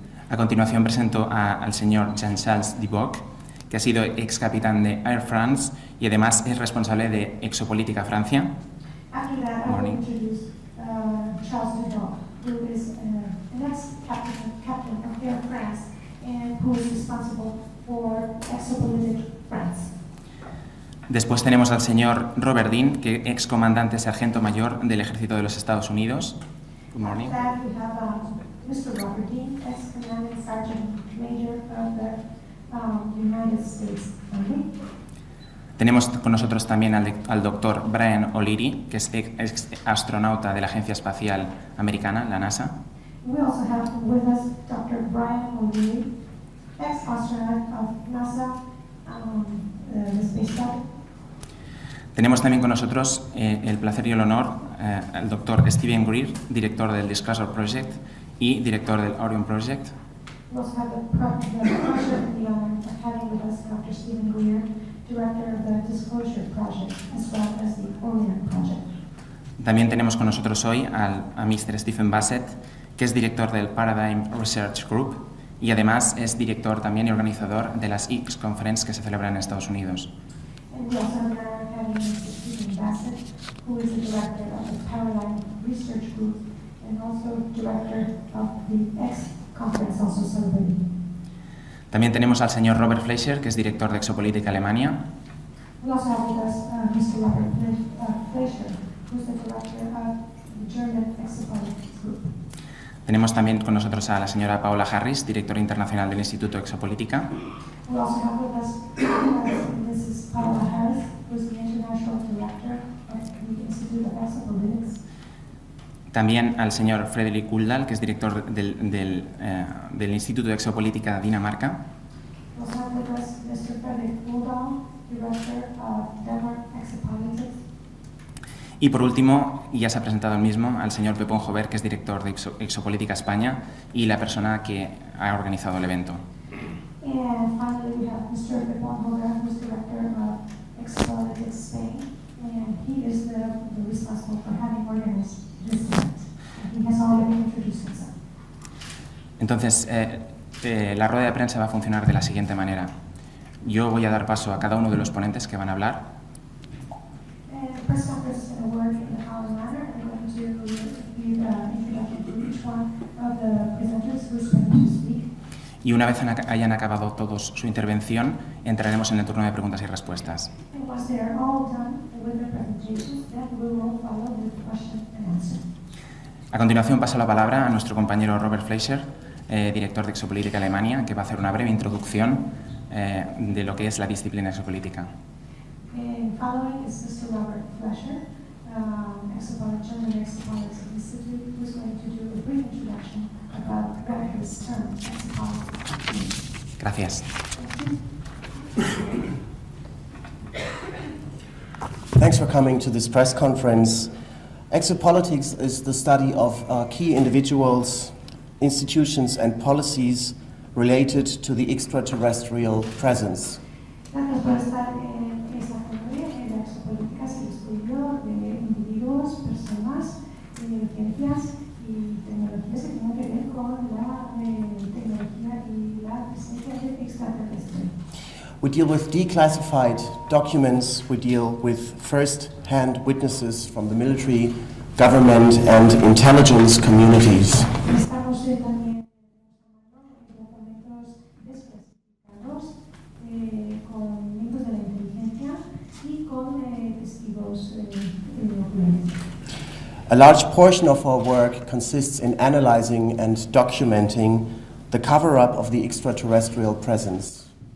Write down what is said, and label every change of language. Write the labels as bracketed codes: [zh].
[es] A continuación presento al señor Jean-Charles Duboc, que ha sido ex capitán de Air France y además es responsable de Exopolitika Francia. [en] After that, I will introduce Charles Duboc, who is an ex-captain of Air France and who is responsible for Exopolitik France. [es] Después tenemos al señor Robert Dean, que es ex comandante sargento mayor del Ejército de los Estados Unidos. [en] Good morning. After that, we have Mr. Robert Dean, ex-commanding sergeant major of the United States Army. [es] Tenemos con nosotros también al doctor Brian O'Leary, que es ex astronauta de la Agencia Espacial Americana, la NASA. [en] We also have with us Dr. Brian O'Leary, ex-astronaut of NASA, the Space Shuttle. [es] Tenemos también con nosotros el placer y el honor al doctor Stephen Greer, director del Disclosure Project y director del Orion Project. [en] We also have the pleasure and the honor of having with us Dr. Stephen Greer, director of the Disclosure Project, as well as the Orion Project. [es] También tenemos con nosotros hoy a Mr. Stephen Bassett, que es director del Paradigm Research Group y además es director también y organizador de las X Conference que se celebran en Estados Unidos. [en] And we also have having Mr. Stephen Bassett, who is the director of the Paradigm Research Group and also director of the X Conference also celebrated. [es] También tenemos al señor Robert Fleischer, que es director de Exopolitik Alemania. [en] We also have with us Mr. Robert Fleischer, who is the director of the German Exopolitik Group. [es] Tenemos también con nosotros a la señora Paola Harris, directora internacional del Instituto Exopolítica. [en] We also have with us Mrs. Paola Harris, who is the international director of the Institute of Exopolitics. [es] También al señor Fredrik Uldal, que es director del Instituto de Exopolítica de Dinamarca. [en] We also have with us Mr. Fredrik Uldal, director of Denmark Exopolitics. [es] Y por último, ya se ha presentado el mismo, al señor Pepón Jover, que es director de Exopolitika España y la persona que ha organizado el evento. [en] And finally, we have Mr. Pepón Jover, who is director of Exopolitik Spain, and he is the responsible for having organized this event. He has already introduced himself. [es] Entonces, la rueda de prensa va a funcionar de la siguiente manera. Yo voy a dar paso a cada uno de los ponentes que van a hablar. [en] Press conference is going to work in the following manner. I'm going to give introduction to each one of the presenters who is going to speak. [es] Y una vez hayan acabado todos su intervención, entraremos en el turno de preguntas y respuestas. [en] And once they are all done with their presentations, then we will follow with question and answer. [es] A continuación paso la palabra a nuestro compañero Robert Fleischer, director de Exopolitik Alemania, que va a hacer una breve introducción de lo que es la disciplina exopolítica. [en] Following is Mr. Robert Fleischer, Exopolitik and Exopolitik Institute, who is going to do a brief introduction about this term, exopolitik. [es] Gracias. [en] Thanks for coming to this press conference. Exopolitics is the study of key individuals, institutions and policies related to the extraterrestrial presence. [es] Gracias por estar en esta conferencia. La exopolítica es el estudio de individuos, personas, ciencias y tecnologías que tienen que ver con la tecnología y la presencia de extraterrestre. [en] We deal with declassified documents, we deal with first-hand witnesses from the military, government and intelligence communities. [es] Estamos también documentos desclasificados con miembros de la inteligencia y con testigos oculares. [en] A large portion of our work consists in analyzing and documenting the cover-up of the extraterrestrial presence.